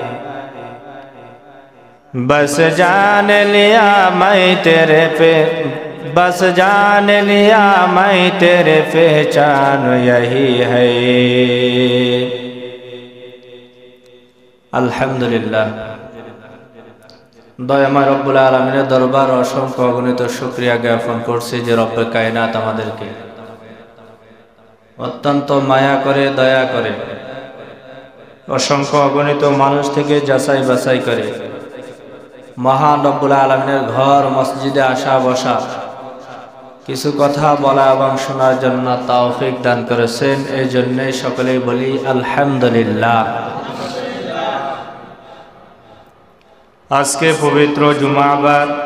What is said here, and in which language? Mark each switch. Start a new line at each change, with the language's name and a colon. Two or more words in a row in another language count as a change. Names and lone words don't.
Urdu: بس جان لیا میں تیرے بس جان لیا میں تیرے پہچان یہی ہے الحمدللہ
Bangla: দয়াময়
Arabic: رب العالمين
Bangla: দরবার অসংখ্য অগণিত শুকরিয়া জ্ঞাপন করছি যে
Urdu: ربِ کائنات
Bangla: আমাদেরকে অত্যন্ত মায়া করে দয়া করে অসংখ্য অগণিত মানুষ থেকে যাচাই বাছাই করে মহান
Arabic: رب العالمين
Bangla: ঘর মসজিদে আসা বসা কিছু কথা বলা এবং শোনার জন্য তৌফিক দান করেছেন এই জন্যই সকলেই বলি আলহামদুলিল্লাহ আজকে পবিত্র জুমাবার